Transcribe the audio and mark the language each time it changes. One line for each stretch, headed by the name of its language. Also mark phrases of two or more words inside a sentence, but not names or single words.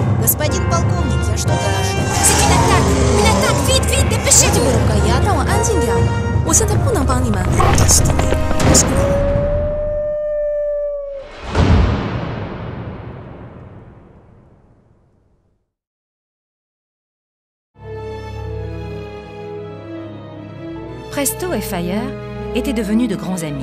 Russian: Господин полковник, я что-то нашел.
French: C'est une attaque! Vite, vite, dépêchez-vous!
Chinese: 让我安静点，我现在不能帮你们。
French: Presto et Fire étaient devenus de grands amis.